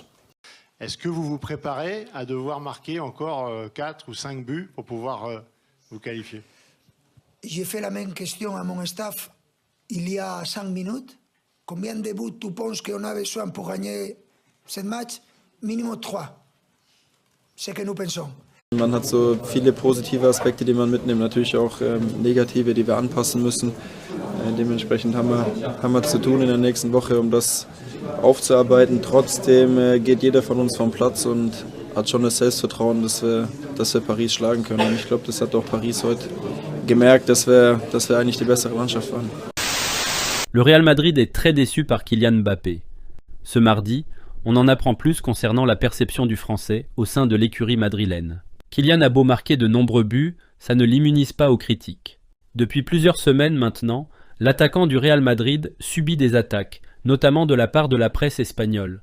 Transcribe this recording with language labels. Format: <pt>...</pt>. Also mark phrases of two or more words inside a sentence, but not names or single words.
<fr>Est-ce que vous vous préparez à devoir marquer encore 4 ou 5 buts pour pouvoir vous qualifier? J'ai fait la même question à mon staff il y a 5 minutes. Combien de buts tu penses qu'on a besoin pour gagner ce match? Minimum 3. C'est ce que nous pensons.</fr> <de>Man hat so viele positive Aspekte, die man mitnimmt, natürlich auch negative, die wir anpassen müssen. Dementsprechend haben wir zu tun in der nächsten Woche, um das aufzuarbeiten. Trotzdem geht jeder von uns vom Platz und hat schon das Selbstvertrauen, dass wir Paris schlagen können. Und ich glaube, das hat auch Paris heute gemerkt, dass wir eigentlich die bessere Mannschaft waren.</de> <fr>Le Real Madrid est très déçu par Kylian Mbappé. Ce mardi, on en apprend plus concernant la perception du Français au sein de l'écurie madrilène. Kylian a beau marquer de nombreux buts, ça ne l'immunise pas aux critiques. Depuis plusieurs semaines maintenant, l'attaquant du Real Madrid subit des attaques, notamment de la part de la presse espagnole.</fr>